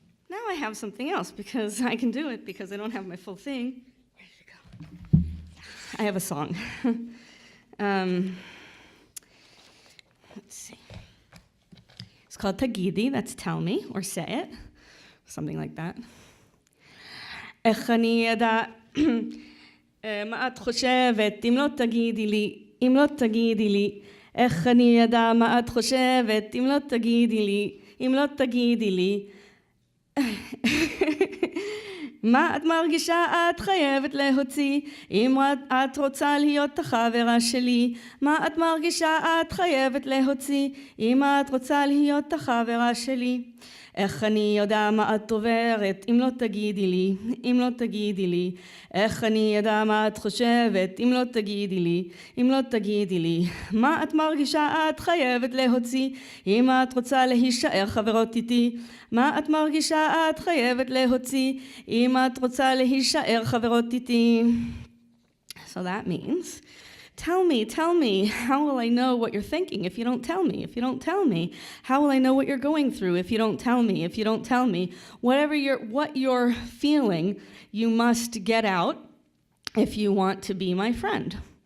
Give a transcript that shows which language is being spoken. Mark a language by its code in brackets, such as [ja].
[en] Now I have something else, because I can do it, because I don't have my full thing. Where did it go? I have a song. Let's see. It's called Tagidi, that's tell me, or say it, something like that. [he] איך אני אדע מה את חושבת אם לא תגידי לי, אם לא תגידי לי. איך אני אדע מה את חושבת אם לא תגידי לי, אם לא תגידי לי. מה את מרגישה את חייבת להוציא אם את רוצה להיות החברה שלי. מה את מרגישה את חייבת להוציא אם את רוצה להיות החברה שלי. איך אני יודע מה את עוברת אם לא תגידי לי, אם לא תגידי לי. איך אני יודע מה את חושבת אם לא תגידי לי, אם לא תגידי לי. מה את מרגישה את חייבת להוציא אם את רוצה להישאר חברות איתי. מה את מרגישה את חייבת להוציא אם את רוצה להישאר חברות איתי. [en] So that means Tell me, how will I know what you're thinking if you don't tell me? If you don't tell me, how will I know what you're going through if you don't tell me? If you don't tell me, what you're feeling, you must get out if you want to be my friend.